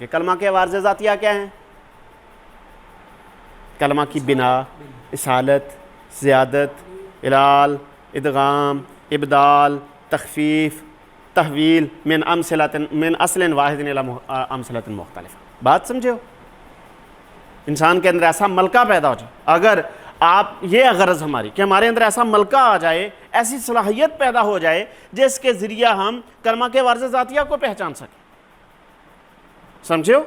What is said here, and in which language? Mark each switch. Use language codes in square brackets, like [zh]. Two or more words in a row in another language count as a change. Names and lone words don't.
[ur] کلمہ کے وارض ذاتیہ کیا ہیں؟ کلمہ کی بنا، اصالت، زیادت، علال، ادغام، ابدال، تخفیف، تحویل، [ar] من اصل واحد الی امثلۃ مختلفہ۔ [ur] بات سمجھے ہو؟ انسان کے اندر ایسا ملکہ پیدا ہو جائے، اگر آپ یہ غرض ہماری کہ ہمارے اندر ایسا ملکہ آ جائے، ایسی صلاحیت پیدا ہو جائے جس کے ذریعہ ہم کلمہ کے وارض ذاتیہ کو پہچان سکیں، سمجھے ہو؟